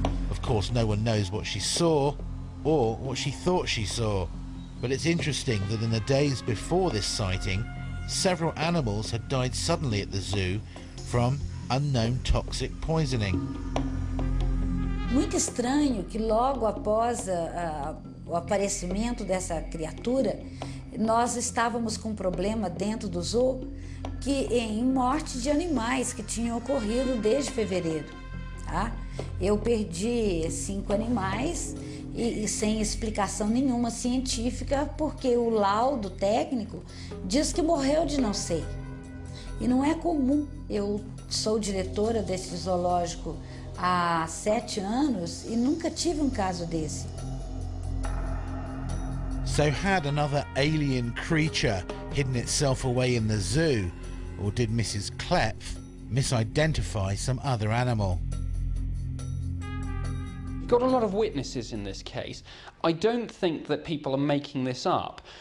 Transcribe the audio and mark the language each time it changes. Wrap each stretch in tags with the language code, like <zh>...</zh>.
<en>Of course, no one knows what she saw or what she thought she saw. But it's interesting that in the days before this sighting, several animals had died suddenly at the zoo from unknown toxic poisoning.</en> <pt>Muito estranho que logo após o aparecimento dessa criatura, nós estávamos com um problema dentro do zoo em morte de animais que tinham ocorrido desde fevereiro. Tá? Eu perdi 5 animais e sem explicação nenhuma científica, porque o laudo técnico diz que morreu de não sei. E não é comum. Eu sou diretora desse zoológico há 7 anos e nunca tive um caso desse.</pt> <en>So had another alien creature hidden itself away in the zoo, or did Mrs. Klepf misidentify some other animal? Got a lot of witnesses in this case. I don't think that people are making this up.</en>